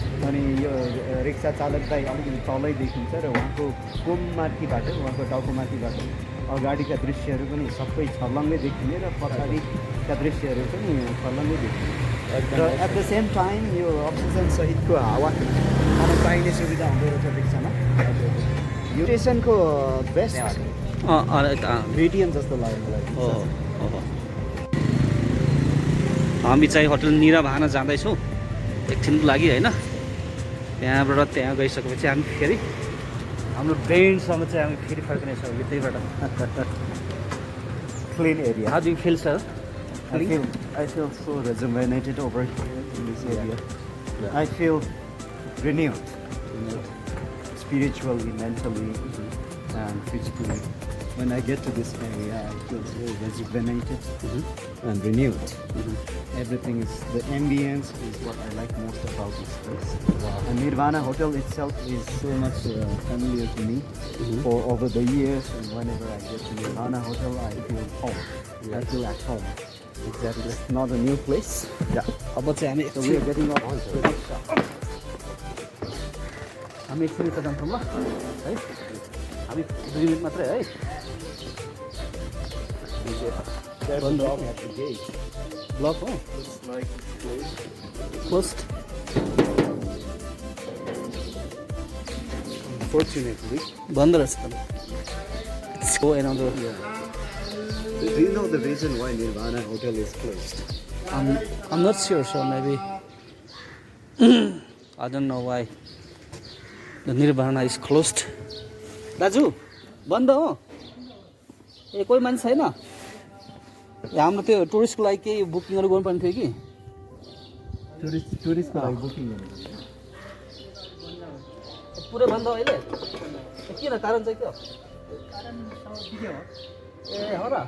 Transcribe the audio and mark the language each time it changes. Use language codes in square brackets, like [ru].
[ne] अनि यो रिक्सा चालकलाई अलिकति तलै देखिन्छ र उहाँको कोममाथिबाट उहाँको टाउकोमाथिबाट अगाडिका दृश्यहरू पनि सबै छर्लङ्गै देखिने र पछाडिका दृश्यहरू पनि छर्लङ्गै देखिने र [en] at the same time [ne] यो अक्सिजन सहितको हावा खान पाइने सुविधा हुँदो रहेछ रिक्सामा यो स्टेसनको बेस्ट भेटिएम जस्तो लाग्यो मलाई हामी चाहिँ होटल निराभान जाँदैछौँ एकछिनको लागि होइन त्यहाँबाट त्यहाँ गइसकेपछि हामी फेरि हाम्रो ब्रेन्डसँग चाहिँ हामी फेरि फर्किनेछौँ त्यहीबाट [en] Clean area how do you feel sir I feel so rejuvenated over here in this area. I feel renewed. Spiritually, mentally, and physically. When I get to this area, I feel so rejuvenated and renewed. Everything is, the ambience is what I like most about this place. And Nirvana Hotel itself is so much familiar to me for over the years. And whenever I get to Nirvana Hotel, I feel home. I feel at home. Exactly. It's not a new place. [ne] Yeah. अब चाहिँ हामी [en] So we are getting off the rickshaw. [ne] हामी एकछिन यता जान्छौँ ल है हामी 2 मिनट मात्रै है [en] There's a dog at the gate. [ne] Block हो [en] It's like closed. Unfortunately. [ne] बन्द रहेछ त हो another [en] Do you know the reason why Nirvana Hotel is closed? I'm not sure, so maybe I don't know why the Nirvana is closed. [ne] दाजु बन्द हो ए कोही मान्छे छैन हाम्रो त्यो टुरिस्टको लागि केही बुकिङहरू गर्नुपर्ने थियो कि टुरिस्टको लागि बुकिङ गर्नु पुरै बन्द हो अहिले किन कारण चाहिँ के हो ए हो र